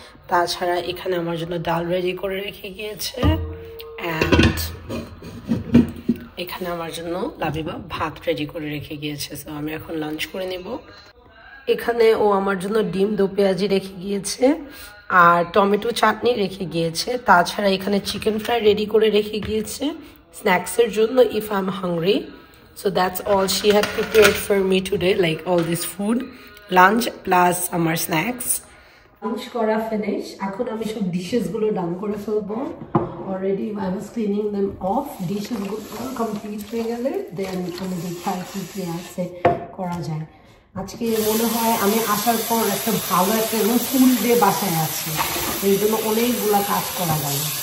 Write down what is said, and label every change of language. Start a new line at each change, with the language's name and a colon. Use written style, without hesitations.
Bangla: তাছাড়া এখানে আমার জন্য ডাল রেডি করে রেখে গিয়েছে, অ্যান্ড এখানে আমার জন্য লাবিবা ভাত রেডি করে রেখে গিয়েছে। সো আমি এখন লাঞ্চ করে নেব। এখানে ও আমার জন্য ডিম দো পেঁয়াজি রেখে গিয়েছে, আর টমেটো চাটনি রেখে গিয়েছে। তাছাড়া এখানে চিকেন ফ্রাই রেডি করে রেখে গিয়েছে স্ন্যাক্সের জন্য
English: if I'm hungry. So that's all she had prepared for me today, like all this food, lunch plus আমার snacks.
Bangla: লাঞ্চ করা ফিনিশ। এখন আমি সব ডিশেসগুলো ডান করে ফেলবো।
English: Already I was cleaning them off.
Bangla: ডিশেসগুলো complete হয়ে গেলে দেন আমি দেখি আর কি আছে করা যায়। আজকে মনে হয় আমি আসার পর একটা ভালো একটা ফুল ডে বাসায় আছে, এই জন্য অনেকগুলো কাজ করা গেল।